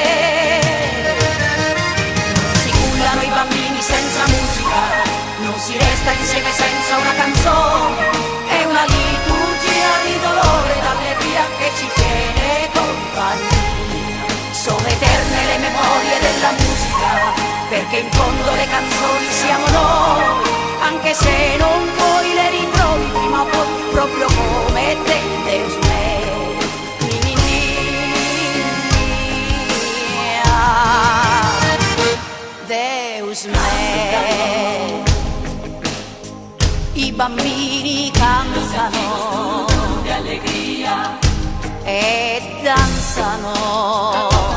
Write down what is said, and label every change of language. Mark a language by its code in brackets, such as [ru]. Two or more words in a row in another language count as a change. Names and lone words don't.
[it] Non si cullano i bambini senza musica, non si resta insieme senza una canzone, è una liturgia di dolore ed allegria che ci tiene compagnia. Sono eterne le memorie della musica, perché in fondo le canzoni siamo noi, anche se non poi le ritrovi prima o poi proprio come te, [pt] Deus me. Ni, ni, ni, ah, Deus me. [it] I bambini cantano di allegria e danzano